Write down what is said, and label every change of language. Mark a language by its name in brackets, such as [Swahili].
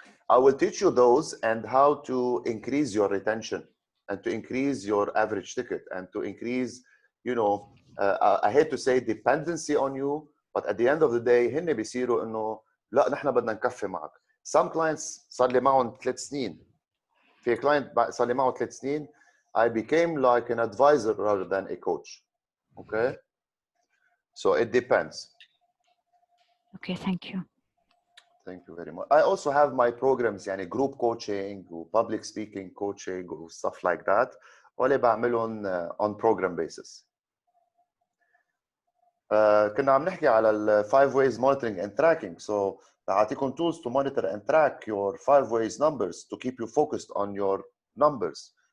[English] I will teach you those and how to increase your retention and to increase your average ticket and to increase, you know, I hate to say dependency on you, but at the end of the day [Arabic] هن بيصيروا انه لا نحن بدنا نكفي معك. [English] Some clients [Arabic] صار لي معهم 3 سنين. في client صار لي معه 3 سنين. [English] I became like an advisor rather than a coach. Okay? So it depends. Okay, thank you. Thank you very much. I also have my programs [Arabic] يعني [English] group coaching و public speaking coaching و stuff like that. [Arabic] واللي بعملهم [English] on program basis. [Arabic] كنا عم نحكي على ال [English] 5 ways monitoring and tracking. So [Arabic] بعطيكم [English] tools to monitor and track your 5 ways numbers to keep you focused on your numbers.